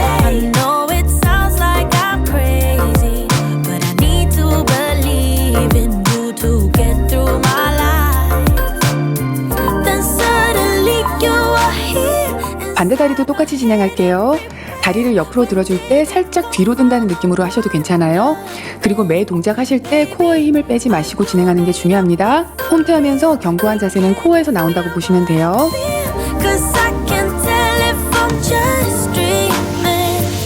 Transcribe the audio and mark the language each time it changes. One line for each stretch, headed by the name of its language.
English: I know it sounds like I'm crazy, but I need to believe in you to get through my life. Then suddenly you are here.
Korean: 반대 다리도 똑같이 진행할게요. 다리를 옆으로 들어줄 때 살짝 뒤로 든다는 느낌으로 하셔도 괜찮아요. 그리고 매 동작 하실 때 코어에 힘을 빼지 마시고 진행하는 게 중요합니다. 홈트하면서 견고한 자세는 코어에서 나온다고 보시면 돼요.
English: Cause I can tell if I'm just dreaming.